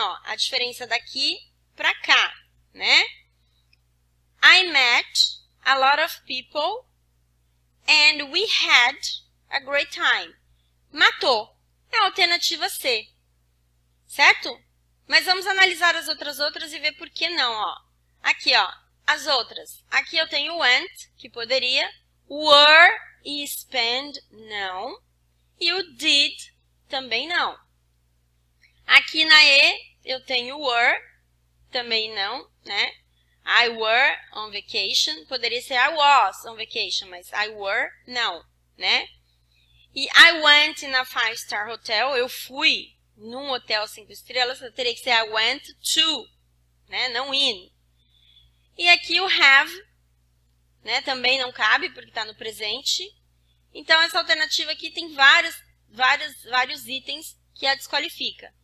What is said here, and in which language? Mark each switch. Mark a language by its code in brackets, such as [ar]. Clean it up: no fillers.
[pt] Ó, a diferença daqui para cá, né? [en] I met a lot of people and we had a great time. [pt] Matou. É a alternativa C. Certo? Mas vamos analisar as outras e ver por que não, ó. Aqui, ó, as outras. Aqui eu tenho went, que poderia. Were e spend, não. E o did, também não. Aqui na E, eu tenho were, também não, né? [en] I were on vacation. [pt] Poderia ser [en] I was on vacation, [pt] mas [en] I were, [pt] não, né? [en] E I went in a five-star hotel. [pt] Eu fui num hotel 5 estrelas, eu teria que ser [en] I went to, [pt] né? Não in. E aqui o have, né? Também não cabe, porque está no presente. Então, essa alternativa aqui tem vários itens que a desqualifica.